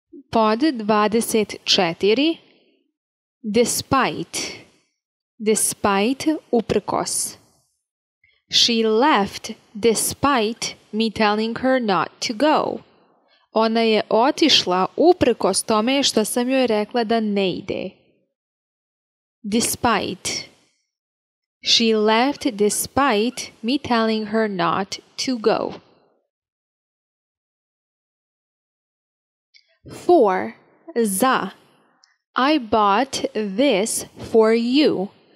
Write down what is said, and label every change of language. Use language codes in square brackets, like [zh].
[bs] Pod 24. Despite. Despite, uprkos. [en] She left despite me telling her not to go. [bs] Ona je otišla uprkos tome što sam joj rekla da ne ide. [en] Despite. She left despite me telling her not to go. For. Za. I bought this for you.